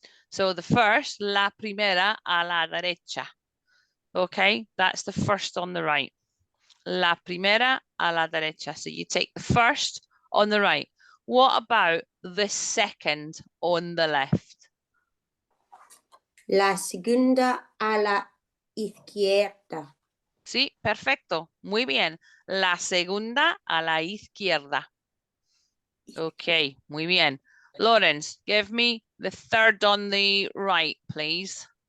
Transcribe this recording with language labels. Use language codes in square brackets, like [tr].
[en] So the first, [es] la primera a la derecha. [en] Okay, that's the first on the right. [es] La primera a la derecha. [en] So you take the first on the right. What about the second on the left? [es] La segunda a la izquierda. Sí, perfecto. Muy bien. La segunda a la izquierda. Okay, muy bien. [en] Lawrence, give me the third on the right, please.